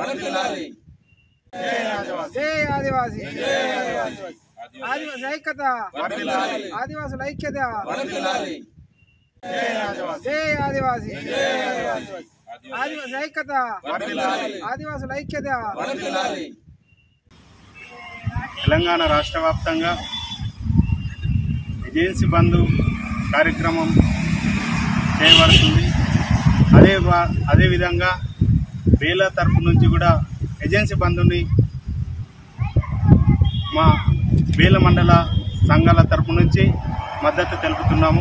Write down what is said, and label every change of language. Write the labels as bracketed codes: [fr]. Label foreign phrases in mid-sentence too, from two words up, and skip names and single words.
[mr] जय आदिवासी. आदिवासी ऐक्यता. आदिवासी ऐक्य द्या. जय आदिवासी. आदिवासी ऐक्यता. आदिवासी ऐक्य द्या. [te] తెలంగాణ రాష్ట్ర వ్యాప్తంగా ఏజెన్సీ బంద్ కార్యక్రమం చేయబడుతుంది. అదేవిధంగా బేలా తరపు నుంచి కూడా ఏజెన్సీ బంద్ని మా బేల మండల సంఘాల తరపు నుంచి మద్దతు తెలుపుతున్నాము.